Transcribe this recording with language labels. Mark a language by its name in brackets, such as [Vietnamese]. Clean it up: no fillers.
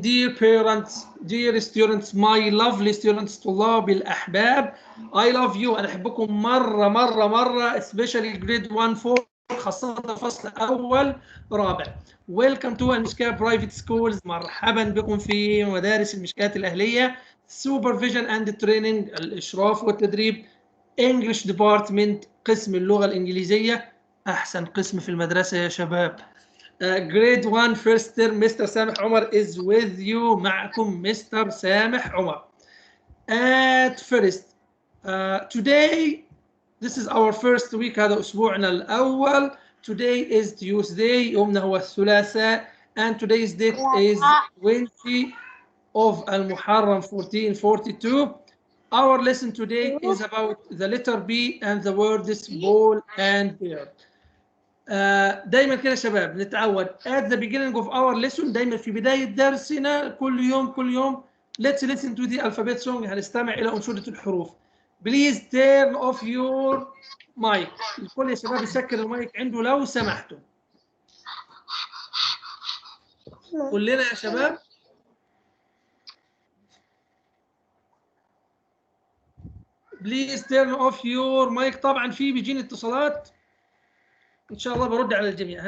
[English] Dear parents, dear students, my lovely students, [Arabic] طلاب الأحباب, [English] I love you. [Arabic] أنا أحبكم مرة [English] especially grade 1 4 [Arabic] خاصة فصل أول رابع. [English] Welcome to المشكاة Private Schools. [Arabic] مرحبا بكم في مدارس المشكاة الأهلية. [English] Supervision and Training [Arabic] الإشراف والتدريب. English Department قسم اللغة الإنجليزية. أحسن قسم في المدرسة يا شباب. [English] Grade 1 first term Mr. Sameh Omar is with you. [Arabic] معكم Mr. سامح عمر. [English] At first today this is our first week. [Arabic] هذا أسبوعنا الأول. [English] Today is Tuesday. [Arabic] يومنا هو الثلاثاء. [English] And today's date is 20 of المحرم 1442. Our lesson today is about the letter B and the words ball and bear. [Arabic] دايما كده يا شباب نتعود [English] at the beginning of our lesson. [Arabic] دايما في بداية درسنا كل يوم [English] let's listen to the alphabet song. [Arabic] هنستمع إلى أنشودة الحروف. [English] Please turn off your mic. [Arabic] الكل يا شباب يسكر المايك عنده لو سمحتوا. كلنا يا شباب. [English] Please turn off your mic. [Arabic] طبعا في بيجيني اتصالات إن شاء الله برد على الجميع.